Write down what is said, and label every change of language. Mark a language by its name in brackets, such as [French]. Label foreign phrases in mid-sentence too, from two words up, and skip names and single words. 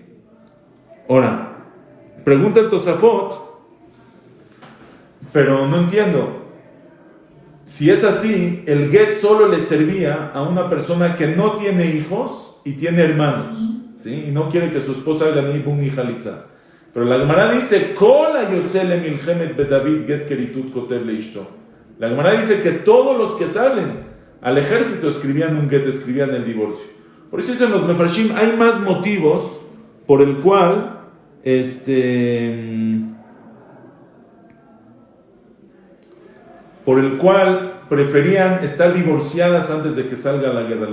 [Spanish] Ahora, pregunta el Tosafot, pero no entiendo. Si es así, el get solo le servía a una persona que no tiene hijos y tiene hermanos, ¿sí? Y no quiere que su esposa haga ni bun ni jalitza. Pero la Gemara dice, [Hebrew] כל היוצא למלחמת בית דוד גט כריתות כותב לאשתו. [Spanish] La Gemara dice que todos los que salen al ejército escribían un get, escribían el divorcio. Por eso dicen los mefarshim, hay más motivos por el cual preferían estar divorciadas antes de que salga a la guerra.